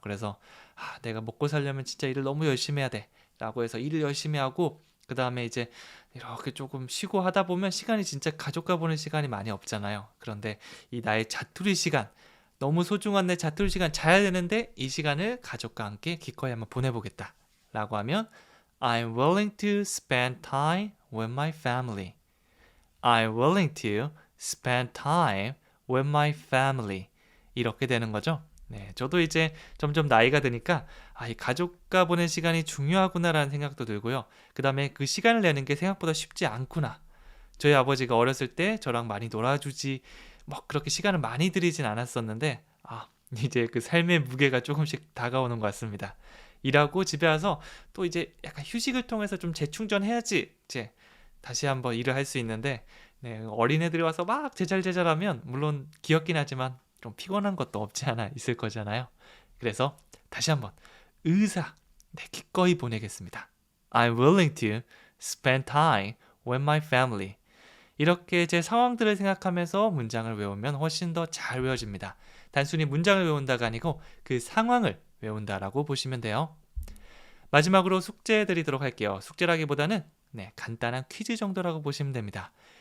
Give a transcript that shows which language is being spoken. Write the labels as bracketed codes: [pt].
[ko] 그래서 내가 먹고 살려면 진짜 일을 너무 열심히 해야 돼 라고 해서 일을 열심히 하고 그 다음에 이제 이렇게 조금 쉬고 하다 보면 시간이 진짜 가족과 보낼 시간이 많이 없잖아요. 그런데 이 나의 자투리 시간, 너무 소중한 내 자투리 시간 자야 되는데 이 시간을 가족과 함께 기꺼이 한번 보내보겠다 라고 하면 [en] I'm willing to spend time with my family. I'm willing to spend time with my family. [ko] 이렇게 되는 거죠. 네, 저도 이제 점점 나이가 드니까 이 가족과 보낸 시간이 중요하구나라는 생각도 들고요. 그다음에 그 시간을 내는 게 생각보다 쉽지 않구나. 저희 아버지가 어렸을 때 저랑 많이 놀아주지 뭐 그렇게 시간을 많이 들이진 않았었는데 이제 그 삶의 무게가 조금씩 다가오는 것 같습니다. 일하고 집에 와서 또 이제 약간 휴식을 통해서 좀 재충전해야지 이제 다시 한번 일을 할 수 있는데 네, 어린애들이 와서 막 제잘제잘하면 물론 귀엽긴 하지만 좀 피곤한 것도 없지 않아 있을 거잖아요. 그래서 다시 한번 의사 네, 기꺼이 보내겠습니다. [en] I'm willing to spend time with my family. [ko] 이렇게 제 상황들을 생각하면서 문장을 외우면 훨씬 더 잘 외워집니다. 단순히 문장을 외운다가 아니고 그 상황을 외운다라고 보시면 돼요. 마지막으로 숙제 드리도록 할게요. 숙제라기보다는 네, 간단한 퀴즈 정도라고 보시면 됩니다.